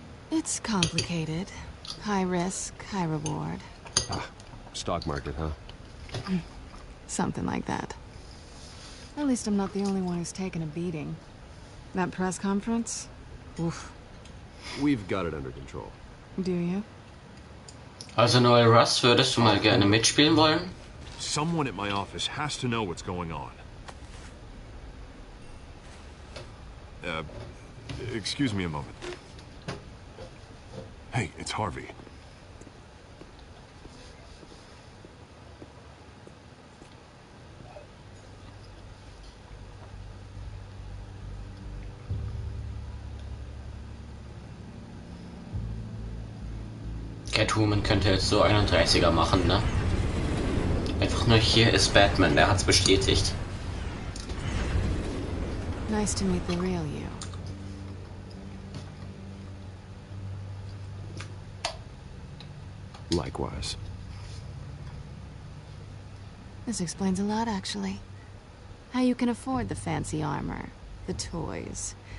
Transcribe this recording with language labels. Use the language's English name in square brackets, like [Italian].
[English] It's complicated. High risk, high reward. Ah, stock market, huh? Something like that. At least I'm not the only one who's taken a beating. That press conference? Oof. We've got it under control. Do you? [German] Also, Noel Russ, würdest du mal gerne mitspielen wollen? [English] Someone at my office has to know what's going on. Excuse me a moment. Hey, it's Harvey. [German] Catwoman könnte jetzt so 31er machen, ne? Einfach nur hier ist Batman, der hat's bestätigt. [English] Nice to meet the real you. Likewise. This explains a lot, actually. How you can afford the fancy armor, the toys.